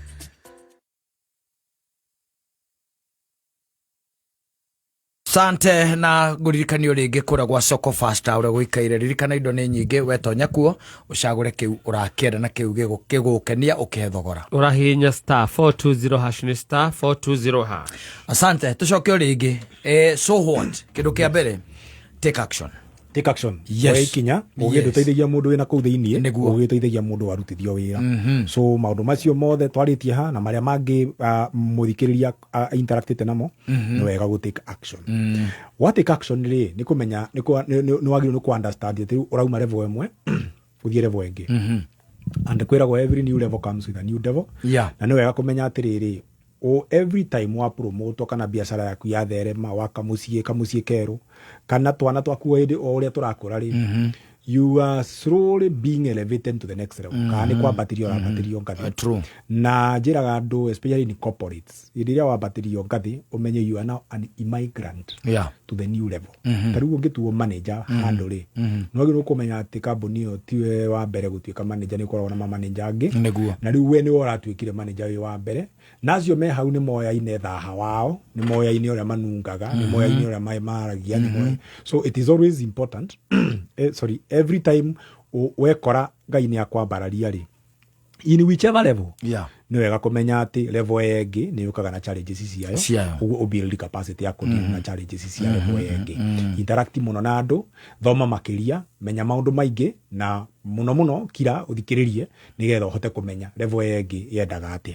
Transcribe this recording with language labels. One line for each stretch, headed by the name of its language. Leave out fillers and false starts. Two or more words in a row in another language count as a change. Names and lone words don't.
Kikuyu: Sante na ngũririkanio rĩngĩ kũra gwa Soko Fasta ũrĩa gũikaire ririkana indo nĩ nyingĩ wetonya kuo ũcagũre kĩu ũrakĩenda na kĩu gĩgũkenia ũkethogora ũrahihinya star 420 hash ni star 420 hash. Asante tucoke rĩngĩ
English: so what
Kikuyu: kĩndũ kĩa mbere
English: take action. Take action. Yes.
Kikuyu: Kinya ũgĩteithagia mũndũ wĩna kũu thĩinĩ ũgĩteithagia mũndũ warutithio wĩra. So maũndũ macio mothe twarĩtie ha na marĩa mangĩ mũthikĩrĩria interactite namo nĩ wega gũ
English: take action. What take action
Kikuyu: rĩ nĩ kũmenya nĩ wagĩrĩirwo nĩ ku understand atĩ ũrauma level ĩmwe gũthiĩ level ĩngĩ.
English: And kwĩragwo every new level comes with a new devil.
Kikuyu: Na nĩ wega kũmenya atĩrĩrĩ
English: every time
Kikuyu: wa promote kana biashara yaku ya therema waka muciĩ keru kana twana twaku hĩndĩ o ũrĩa tũrakũra rĩ
English: you are slowly being elevated to the next level.
Kikuyu: Kana ni kwambatirio wambatirio ngathi. Na njĩraga andũ
English: especially in corporates
Kikuyu: hĩndĩ ĩrĩa wambatirio ngathi umenye
English: you are now an immigrant to the new level.
Kikuyu: Tarĩu ũngĩtuo manager handũ rĩ no gĩrwo kũmenya atĩ kambuni ĩyo tiwe wa mbere gũtuĩka manager, nĩ ũkoragwo na manager angĩ na rĩu we nĩ ũratuĩkire manager wĩ wa mbere na acio me hau nĩ moyaine thaha wao, nĩ moyaine ũrĩa manungaga, nĩ moyaine ũrĩa maragia,
English: so it is always important
Kikuyu: every time wekora Ngai nĩ akwambararia rĩ
English: in whichever level
Kikuyu: nĩ wega kũmenya atĩ level ĩngĩ nĩ yũkaga na challenges ciayo, ũguo
English: build capacity
Kikuyu: ya kũdeal na challenges cia level ĩngĩ. Interact mũno na andũ, thoma makĩria, menya maũndũ maingĩ na muno kira uthikiririe nigetha uhote kumenya level ĩngĩ yendaga atia.